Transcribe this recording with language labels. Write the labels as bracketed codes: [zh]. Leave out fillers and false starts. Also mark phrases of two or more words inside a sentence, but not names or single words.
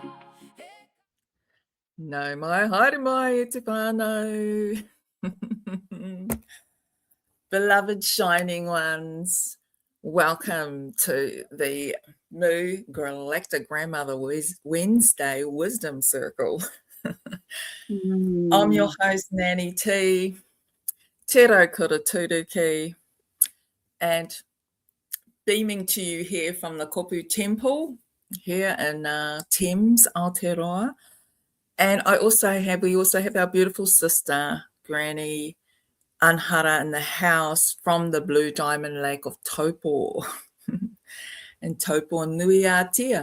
[en] No, my Hinenuitepo. Beloved shining ones, welcome to the Moo Galactic Grandmother Wednesday Wisdom Circle. I'm your host, Nanny T. Te kura turuki, and beaming to you here from the Kopu Temple here in Thames, Aotearoa. And we also have our beautiful sister, Granny Anhara, in the house from the Blue Diamond Lake of Taupo in Taupo Nui Aotea.